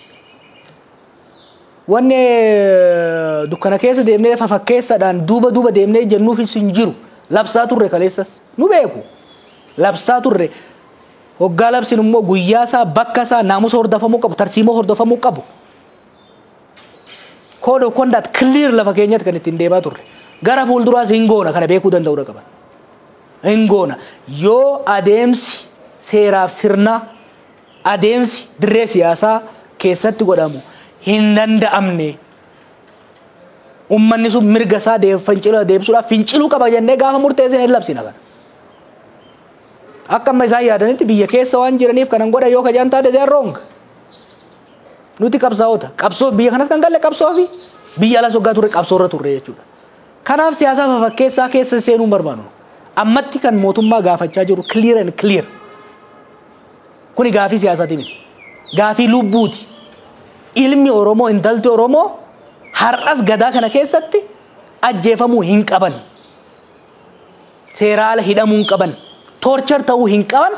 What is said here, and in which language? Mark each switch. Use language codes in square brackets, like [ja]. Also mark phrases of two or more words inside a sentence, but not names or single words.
[om] wanni dukkana keessa deemnee fafakkeessaadhaan duuba deemnee jennuufis hin jiru labsaa turre kaleessas nu beeku labsaa turre hoggaa labsin immoo guyyaasaa bakkasaa naamusa hordofamuu qabu tarsiimoo hordofamuu qabu [en] code of conduct clear [om] lafa keenyatti kan ittiin deemaa turre gara fuulduraas hin goona kana beekuu danda'uu qaban hin goona yoo adeemsi seeraaf sirna adeemsi dirree siyaasaa keessatti godhamu hin danda'amne ummanni sun mirga isaa deebisuudhaaf finciluu qaba jennee gaafa murteessine labsina kana. Akka amma isaan yaadanitti biyya keessa waan jiraniif kanan godha yoo kajaan taate [en] they are wrong. [om] Nuti qabsaa'ota qabsoo biyya kanas kan galle qabsoo fi biyya ala soggaa turre qabsoorra turre jechuudha. Kanaaf siyaasa fakkeessaa keessa seenuu barbaadu. Ammatti kan mootummaa gaafachaa jiru [en] clear and clear. [om] Kuni gaafii siyaasaati miti. Gaafii lubbuuti. Ilmi Oromoo intalti Oromoo har'as gadaa kana keessatti ajjeefamuu hin qaban. Seera ala hidhamuu hin qaban. Torture ta'uu hin qaban.